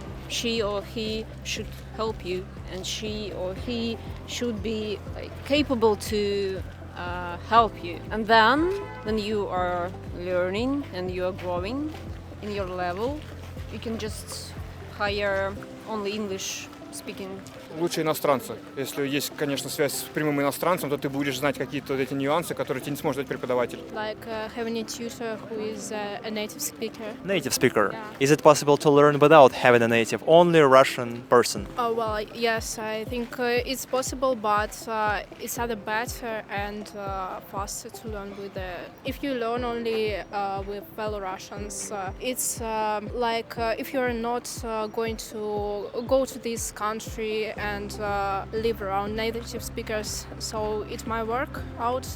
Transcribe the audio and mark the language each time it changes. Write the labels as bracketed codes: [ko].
[en] she or he should help you, and she or he should be like, capable to help you. And then, when you are learning and you are growing in your level, you can just hire only English speaking. [ru] Лучше иностранца. Если есть, конечно, связь с прямым иностранцем, то ты будешь знать какие-то вот эти нюансы, которые тебе не сможет дать преподаватель. [en] Like having a tutor who is a native speaker. Native speaker. Yeah. Is it possible to learn without having a native, only Russian person? Oh well, yes, I think it's possible, but it's either better and faster to learn with if you learn only with fellow Russians, it's like if you're not going to go to this country and live around native speakers, so it might work out.